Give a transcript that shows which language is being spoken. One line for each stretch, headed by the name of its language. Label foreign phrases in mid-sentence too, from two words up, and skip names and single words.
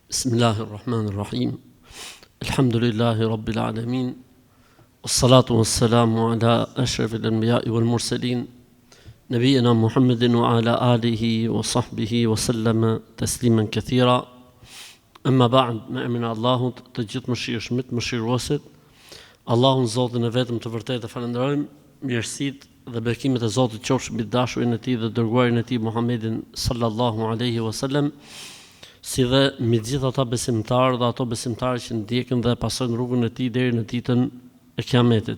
Arabic: بسم الله الرحمن الرحيم. الحمد لله رب العالمين. والصلاة والسلام على أشرف الأنبياء والمرسلين، نبينا محمد وعلى آله وصحبه وسلم تسليما كثيرا. أما بعد,
Albanian: me emrin e Allahut, të gjithë mëshirshmit, mëshiruesit, Allahun Zotin e vetëm të vërtetë falenderojmë, mirësitë dhe bekimet e Zotit qofshin mbi dashurin e Tij dhe dërguarin e Tij Muhammedin
Arabic: صلى الله عليه وسلم,
Albanian: si dhe mbi gjithë ata besimtarë dhe ato besimtarë që ndjekin dhe pasojnë rrugën e Tij deri në ditën e Kiametit.